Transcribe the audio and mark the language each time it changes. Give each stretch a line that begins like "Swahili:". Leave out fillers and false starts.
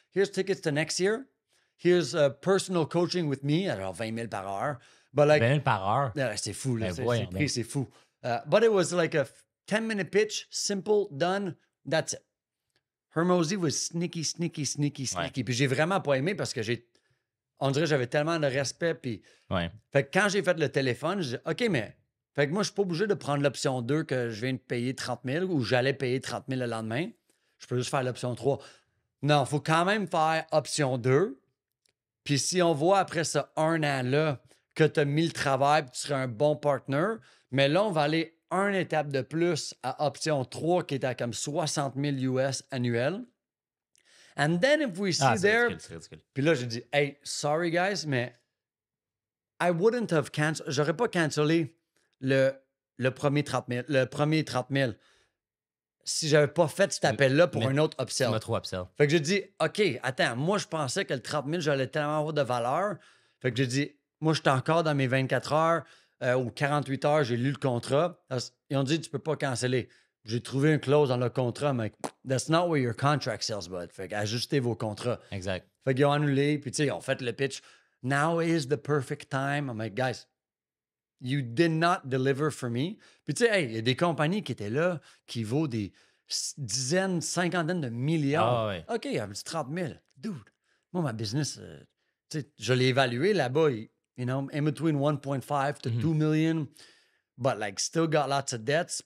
English: Here's tickets to next year. Here's personal coaching with me.
French: Alors, 20 000 par heure.
English: But like,
French: 20 000 par heure. c'est fou, là. Ben, C'est prix, c'est fou.
English: But it was like a 10-minute pitch. Simple, done. That's it. Hormozy was sneaky.
French: Ouais. Puis j'ai vraiment pas aimé parce que on dirait que j'avais tellement de respect. Puis... Fait que quand j'ai fait le téléphone, je dis, OK, mais... Fait que moi, je suis pas obligé de prendre l'option 2 que je viens de payer 30 000 ou j'allais payer 30 000 le lendemain. Je peux juste faire l'option 3. Non, il faut quand même faire option 2. Puis si on voit après ça 1 an-là que tu as mis le travail, puis tu serais un bon partner. Mais là, on va aller une étape de plus à option 3 qui est à comme 60 000 US annuel.
English: And then if we see there...
French: C'est ridicule. Puis là, j'ai dit,
English: hey, sorry guys,
French: mais
English: I wouldn't have cancelled...
French: J'aurais pas cancellé le premier 30 000 si j'avais pas fait cet appel-là pour un autre upsell. Tu m'as trop upsell. Fait que j'ai dit, OK, attends, moi, je pensais que le 30 000, j'allais tellement avoir de valeur. Fait que j'ai dit, moi, j'étais encore dans mes 24 heures ou 48 heures, j'ai lu le contrat. Ils ont dit, tu peux pas canceller. J'ai trouvé une clause dans le contrat, mais
English: that's not what your contract says, bud.
French: Fait qu'ajustez vos contrats. Exact. Fait qu'ils ont annulé, puis tu sais, ils ont fait le pitch.
English: Now is the perfect time. I'm like, guys, you did not deliver for me.
French: Puis tu sais, hey, il y a des compagnies qui étaient là, qui vaut des dizaines, cinquantaines de milliards. Ah, ouais. OK, un petit 30 000. Dude, moi, ma business, tu sais, je l'ai évalué là-bas,
English: you know, in between 1.5 to 2 million, but like still got lots of debts.